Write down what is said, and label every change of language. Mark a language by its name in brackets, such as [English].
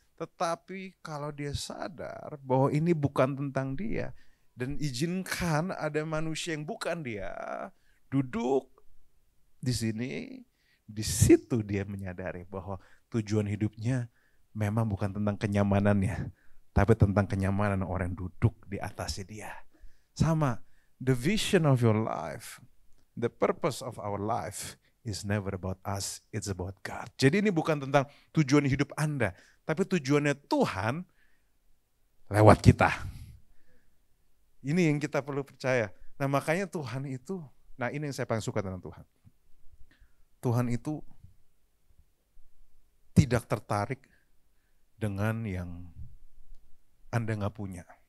[Indonesian] Tetapi kalau dia sadar bahwa ini bukan tentang dia, dan izinkan ada manusia yang bukan dia duduk di sini, di situ dia menyadari bahwa tujuan hidupnya memang bukan tentang kenyamanannya, tapi tentang kenyamanan orang yang duduk di atasnya dia. Sama, [English] the vision of your life, the purpose of our life is never about us, it's about God. [Indonesian] Jadi ini bukan tentang tujuan hidup Anda, tapi tujuannya Tuhan lewat kita. Ini yang kita perlu percaya. Nah makanya Tuhan itu, nah ini yang saya paling suka tentang Tuhan. Tuhan itu tidak tertarik dengan yang Anda nggak punya.